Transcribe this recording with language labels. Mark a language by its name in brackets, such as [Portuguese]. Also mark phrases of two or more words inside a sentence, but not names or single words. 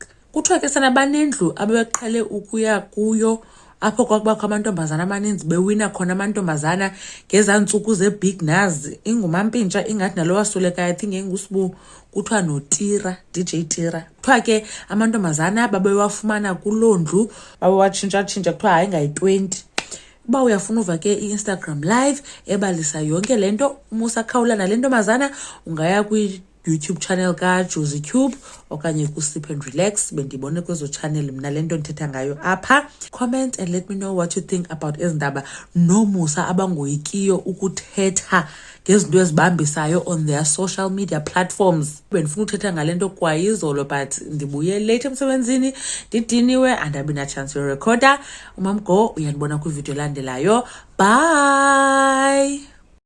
[Xhosa] Kuthiwa ke sana banendlu abebeqhele ukuya kuyo apho kwakubakho amantombazana amaninzi bewina khona amantombazana ngezantsuku ze-big nazi. InguMampintsha ingathi nalo wasulekayo, [English] I think [Xhosa] enguSibu, kuthiwa noTira, DJ Tira. Kuthiwa ke amantombazana babewafumana kuloo ndlu babewatshintsha kuthiwa hayi ngayi-20. Uba uyafuna uva ke i-Instagram live ebalisa yonke lento uMusa Khawula nale ntombazana, ungaya YouTube channel kaJozi Cube okanye kuSip and Relax. Bendibone kwezo channel mna lento ndithetha ngayo apha. [English] Comment and let me know what you think about [Xhosa] ezindaba noMusa abangoyikiyo ukuthetha ngezinto ezibambisayo [English] on their social media platforms. [Xhosa] Bendifuna uthetha ngalento kwayizolo, but ndibuye late emsebenzini ndidiniwe andabi na chance yorecorder. Umamgo uyandibona kwivideo elandelayo. Bye.